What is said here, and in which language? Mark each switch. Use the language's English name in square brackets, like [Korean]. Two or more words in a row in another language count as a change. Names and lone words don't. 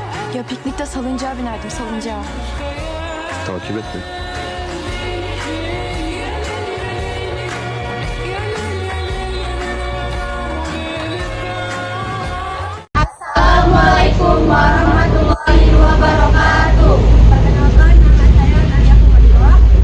[Turkish] Ya piknikte salıncağa binerdim, salıncağa. Takip et beni. [Arabic] السلام عليكم ورحمة الله وبركاته. [Indonesian] Perkenalkan, nama saya Nadia Kumadillah.